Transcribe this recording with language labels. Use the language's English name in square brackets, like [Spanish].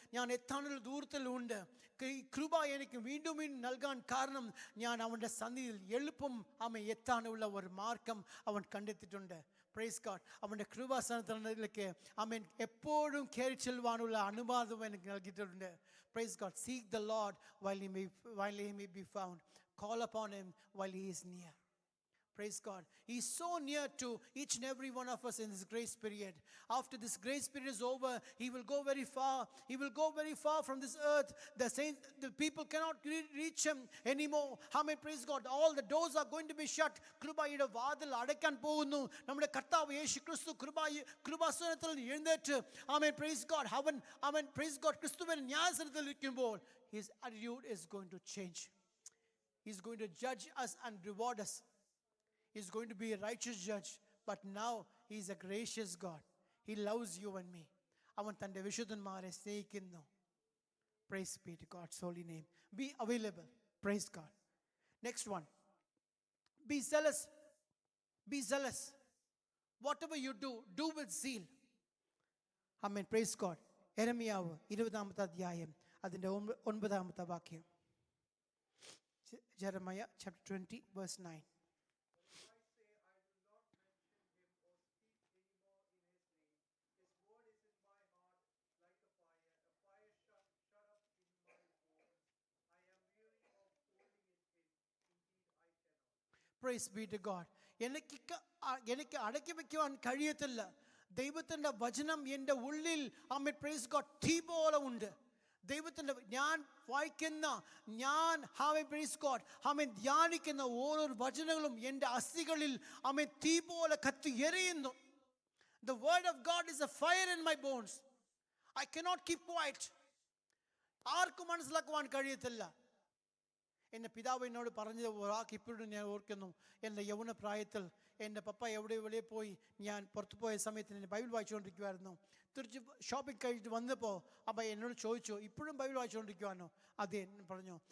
[Malayalam] ഞാൻ എത്താനുള്ള ദൂരത്തിലുണ്ട്. കൃപ എനിക്ക് വീണ്ടും വീണ്ടും നൽകാൻ കാരണം ഞാൻ അവൻ്റെ സന്നിധിയിൽ എളുപ്പം എത്താനുള്ള ഒരു മാർഗം അവൻ കണ്ടെത്തിയിട്ടുണ്ട്. [English] Praise god. [Malayalam] അവൻ്റെ കൃപാസനത്തിലേക്ക് ആമേൻ എപ്പോഴും കയറി ചെല്ലുവാനുള്ള അനുവാദം എനിക്ക് നൽകിയിട്ടുണ്ട്. [English] Praise god. Seek the Lord while he may be found. Call upon Him while He is near. Praise God. He is so near to each and every one of us in this grace period. After this grace period is over, He will go very far. He will go very far from this earth. The saints, the people cannot reach Him anymore. Amen. Praise God. All the doors are going to be shut. [Malayalam] കൃപയുടെ വാതിൽ അടയ്ക്കാൻ പോകുന്നു. നമ്മുടെ കർത്താവ് യേശു ക്രിസ്തു കൃപാസനത്തിൽ എഴുന്നേറ്റ്, ആമേൻ, praise God, അവൻ പ്രൈസ് ഗോഡ് ക്രിസ്തുവിൻ ന്യായസനത്തിൽ ഇരിക്കുമ്പോൾ [English] his attitude is going to change. He is going to judge us and reward us. He is going to be a righteous judge. But now He is a gracious God. He loves you and me. [Malayalam] അവൻ തൻ്റെ വിശുദ്ധന്മാരെ സ്നേഹിക്കുന്നു. [English] Praise be to God's holy name. Be available. Praise God. Next one. Be zealous. Be zealous. Whatever you do, do with zeal. Amen. Praise God. [Malayalam] യെരമ്യാവ് 20-ാമത്തെ അധ്യായം അതിൻ്റെ 9-ാമത്തെ വാക്യം. [English] Jeremiah chapter 20 verse 9. Praise be to God. [Malayalam] എനിക്ക് അടക്കി വെക്കുവാൻ കഴിയത്തില്ല. ദൈവത്തിൻ്റെ വചനം എൻ്റെ ഉള്ളിൽ, ആമേൻ, [English] praise god, [Malayalam] തീ പോലെ ഉണ്ട്. ദൈവത്തിൻ്റെ ഞാൻ വായിക്കുന്ന, ഞാൻ ആമേൻ, [English] praise god, [Malayalam] ആമേൻ, ധ്യാനിക്കുന്ന ഓരോ വചനങ്ങളും എൻ്റെ അസ്ഥികളിൽ, ആമേൻ, തീ പോലെ കത്തി എരിയുന്നു. [English] The word of God is a fire in my bones. I cannot keep quiet. [Malayalam] ആർക്കും മനസ്സിലാക്കുവാൻ കഴിയത്തില്ല. എൻ്റെ പിതാവ് എന്നോട് പറഞ്ഞത് ഒരാൾക്ക് ഇപ്പോഴും ഞാൻ ഓർക്കുന്നു. എൻ്റെ യൗവന പ്രായത്തിൽ എൻ്റെ പപ്പ എവിടെ പോയി, ഞാൻ പുറത്തു പോയ സമയത്ത് ഞാൻ ബൈബിൾ വായിച്ചുകൊണ്ടിരിക്കുമായിരുന്നു. തിരിച്ച് ഷോപ്പിംഗ് കഴിഞ്ഞിട്ട് വന്നപ്പോൾ അപ്പം എന്നോട് ചോദിച്ചു, ഇപ്പോഴും ബൈബിൾ വായിച്ചുകൊണ്ടിരിക്കുവാനോ? അതെ പറഞ്ഞു.